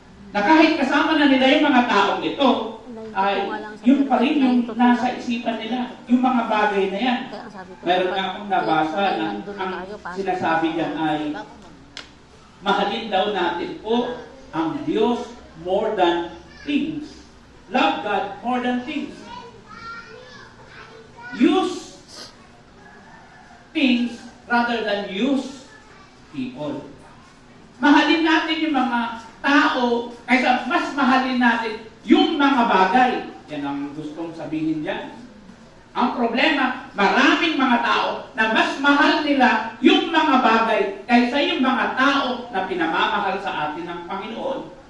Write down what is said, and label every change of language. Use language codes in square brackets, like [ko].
[tl] Na kahit kasama na nila yung mga taong ito, ay yun pa rin yung nasa isipan nila, yung mga bagay na yan. Meron nga akong nabasa na ang sinasabi diyan ay mahalin daw natin po ang Diyos [en] more than things. Love God more than things. Use things rather than use people. [tl] Mahalin natin yung mga tao kaysa mas mahalin natin yung mga bagay. Yan ang gustong sabihin dyan. Ang problema, maraming mga tao na mas mahal nila yung mga bagay kaysa yung mga tao na pinamamahal sa atin ng Panginoon.